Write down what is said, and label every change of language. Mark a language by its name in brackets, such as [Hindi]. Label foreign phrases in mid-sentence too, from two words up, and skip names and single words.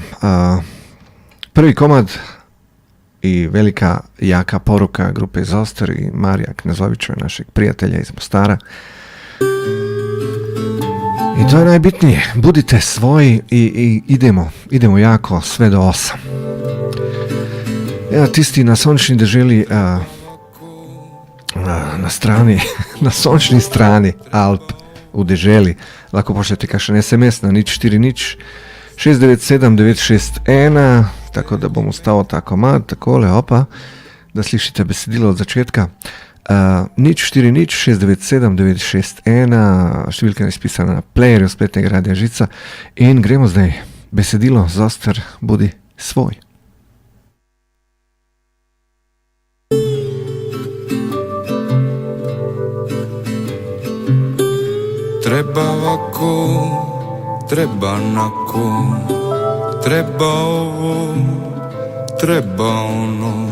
[Bosnian] Prvi komad i velika jaka poruka grupe Zoster i Marija Knezovića, našeg prijatelja iz Mostara. I to je najbitnije, budite svoji i idemo jako sve do 8. [Slovenian] Evo tisti na sončni deželi, na strani, na sončni strani Alp u deželi, lahko pošljete kakšen SMS na 040 697 961, tako da bom ustavil ta komad, takole, opa, da slišite besedilo od začetka. 040 697 961, številka je izpisana na playerju spletnega radia Žica in gremo zdaj. Besedilo Zoster, [Bosnian] budi svoj. Treba ovako, treba onako, treba ovo, treba ono.